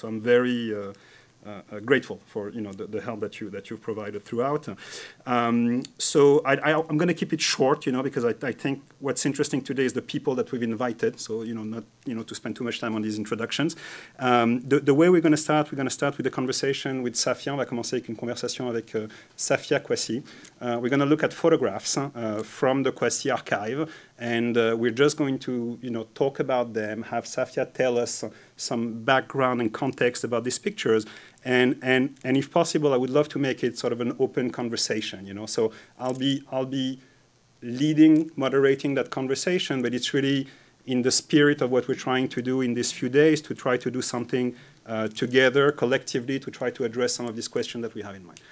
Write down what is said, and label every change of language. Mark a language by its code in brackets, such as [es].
[en] So I'm very grateful for the help that you've provided throughout. So I'm going to keep it short, because I think what's interesting today is the people that we've invited. So not to spend too much time on these introductions. The way we're going to start with a conversation with Safia. [fr] On va commencer avec une conversation avec Safia Kouassi. [en] We're going to look at photographs from the Kouassi archive, and we're just going to talk about them. Have Safia tell us some background and context about these pictures. And if possible, I would love to make it sort of an open conversation, So I'll be leading, moderating that conversation, but it's really in the spirit of what we're trying to do in these few days, to try to do something together, collectively, to try to address some of these questions that we have in mind.